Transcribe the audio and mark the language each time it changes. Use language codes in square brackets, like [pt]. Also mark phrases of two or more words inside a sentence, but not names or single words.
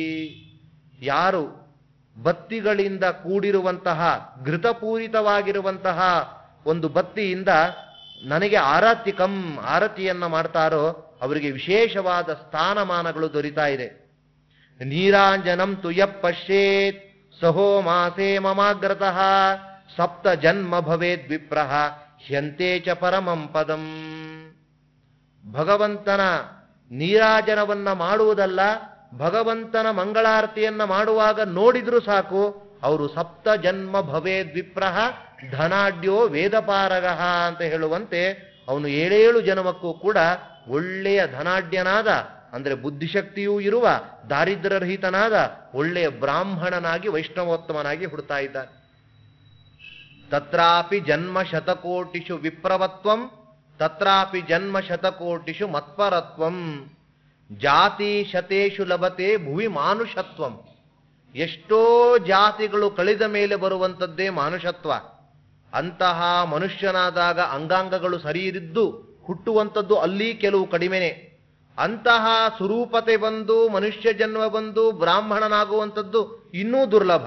[kn] ಯಾರು ಬತ್ತಿಗಳಿಂದ ಕೂಡಿರುವಂತಹ ಘೃತಪೂರಿತವಾಗಿರುವಂತಹ ಒಂದು ಬತ್ತಿಯಿಂದ ನನಗೆ ಆರತಿಯನ್ನ ಮಾಡ್ತಾರೋ ಅವರಿಗೆ ವಿಶೇಷವಾದ ಸ್ಥಾನಮಾನಗಳು ದೊರೀತಾ ಇದೆ. [sa] ನೀರಾಂಜನಂ ತು ಯಃ ಪಶ್ಯೇತ್ ಸಹೋ ಮಾಸೇ ಮಮಾಗ್ರತಃ ಸಪ್ತ ಜನ್ಮ ಭವೇದ್ ವಿಪ್ರಃ ಹ್ಯಂತೆ ಚ ಪರಮಂ ಪದಂ. [kn] ಭಗವಂತನ ನೀರಾಜನವನ್ನ ಮಾಡುವುದಲ್ಲ, ಭಗವಂತನ ಮಂಗಳಾರತಿಯನ್ನ ಮಾಡುವಾಗ ನೋಡಿದ್ರೂ ಸಾಕು, ಅವರು [sa] ಸಪ್ತ ಜನ್ಮ ಭವೇದ್ ವಿಪ್ರಃ ಧನಾಢ್ಯೋ ವೇದಪಾರಗಃ [kn] ಅಂತ ಹೇಳುವಂತೆ ಅವನು 7 ಜನ್ಮಕ್ಕೂ ಕೂಡ ಒಳ್ಳೆಯ ಧನಾಢ್ಯನಾದ, ಅಂದ್ರೆ ಬುದ್ಧಿಶಕ್ತಿಯೂ ಇರುವ, ದಾರಿದ್ರ್ಯರಹಿತನಾದ ಒಳ್ಳೆಯ ಬ್ರಾಹ್ಮಣನಾಗಿ ವೈಷ್ಣವೋತ್ತಮನಾಗಿ ಹುಡ್ತಾ ಇದ್ದಾನೆ. [sa] ತತ್ರಾಪಿ ಜನ್ಮ ಶತಕೋಟಿಷು ವಿಪ್ರವತ್ವಂ ತತ್ರಾಪಿ ಜನ್ಮ ಶತಕೋಟಿಷು ಮತ್ಪರತ್ವಂ ಜಾತಿ ಶತೇಶು ಲಭತೆ ಭುವಿ ಮಾನುಷತ್ವಂ. [kn] ಎಷ್ಟೋ ಜಾತಿಗಳು ಕಳೆದ ಮೇಲೆ ಬರುವಂಥದ್ದೇ ಮಾನುಷತ್ವ. ಅಂತಹ ಮನುಷ್ಯನಾದಾಗ ಅಂಗಾಂಗಗಳು ಸರಿಯಿದ್ದು ಹುಟ್ಟುವಂಥದ್ದು ಅಲ್ಲಿ ಕೆಲವು ಕಡಿಮೆನೆ. ಅಂತಹ ಸ್ವರೂಪತೆ ಬಂದು ಮನುಷ್ಯ ಜನ್ಮ ಬಂದು ಬ್ರಾಹ್ಮಣನಾಗುವಂಥದ್ದು ಇನ್ನೂ ದುರ್ಲಭ.